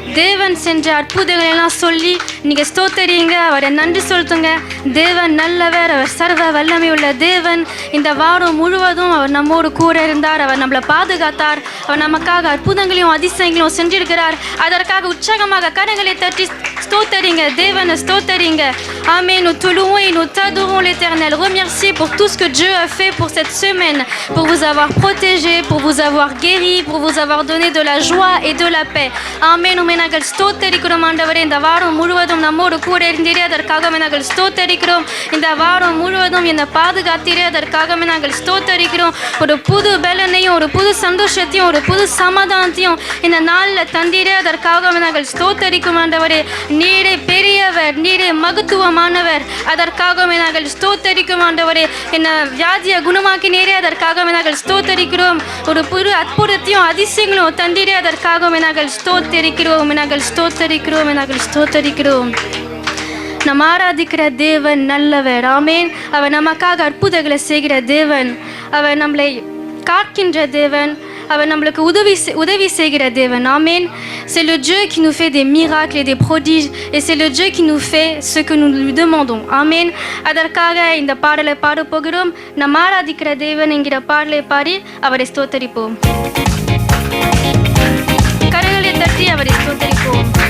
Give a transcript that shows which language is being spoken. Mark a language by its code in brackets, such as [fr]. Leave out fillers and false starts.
[ta] தேவன் சென்ற அற்புதங்களை எல்லாம் சொல்லி நீங்கள் ஸ்தோத்தரிங்க, அவரை நன்றி சொல்லுங்க. தேவன் நல்லவர், அவர் சர்வ வல்லமை உள்ள தேவன். இந்த வாரம் முழுவதும் அவர் நம்மோடு கூட இருந்தார், அவர் நம்மளை பாதுகாத்தார், அவர் நமக்காக அற்புதங்களையும் அதிசயங்களையும் செஞ்சிருக்கிறார். அதற்காக உற்சாகமாக கரங்களை தட்டி ஸ்தோத்தரிங்க, தேவனை ஸ்தோத்தரிங்க. Amen. [fr] Nous te louons et nous t'adorons l'Éternel. Remerciez pour tout ce que Dieu a fait pour cette semaine, pour vous avoir protégé, pour vous avoir guéri, pour vous avoir donné de la joie et de la paix. Amen. [ta] உம்மை நாங்கள் ஸ்தோத்தரிக்கிறோம் ஆண்டவரே. இந்த வாரம் முழுவதும் நம்மோடு கூட இருந்தீரே, அதற்காக நாங்கள் ஸ்தோத்தரிக்கிறோம். இந்த வாரம் முழுவதும் என்னை பாதுகாத்தீரே, அதற்காக நாங்கள் ஸ்தோத்தரிக்கிறோம். ஒரு புது பலனையும் ஒரு புது சந்தோஷத்தையும் ஒரு புது சமாதானத்தையும் இந்த நாளில் தந்தீரே, அதற்காக நாங்கள் ஸ்தோத்தரிக்கும் ஆண்டவரே. நீரே பெரியவர், நீரே மகத்துவமானவர், அதற்காக நாங்கள் ஸ்தோத்தரிக்கும் ஆண்டவரே. என்ன வியாதியை குணமாக்கினீரே, அதற்காக நாங்கள் ஸ்தோத்தரிக்கிறோம். ஒரு புது அற்புதத்தையும் அதிசயங்களும் தந்தீரே, அதற்காக நாங்கள் ஸ்தோத்தரிக்கிறோம், நாங்கள் ஸ்தோத்தரிக்கிறோம், நாங்கள் ஸ்தோத்தரிக்கிறோம். நம் ஆராதிக்கிற தேவன் நல்லவர். ஆமேன். அவர் நமக்காக அற்புதங்களை செய்கிற தேவன், அவர் நம்மளை காக்கின்ற தேவன், அவர் நம்மளுக்கு உதவி செய்கிற தேவன். ஆமேன். [fr] C'est le Dieu qui nous fait des miracles et des prodiges, et c'est le Dieu qui nous fait ce que nous lui demandons. [ta] ஆமேன். அதற்காக இந்த பாடலை பாட போகிறோம். நம் ஆராதிக்கிற தேவன் என்கிற பாடலை பாடி அவரை ஸ்தோத்தரிப்போம். கரங்களை தட்டி அவரை ஸ்தோத்தரிப்போம்.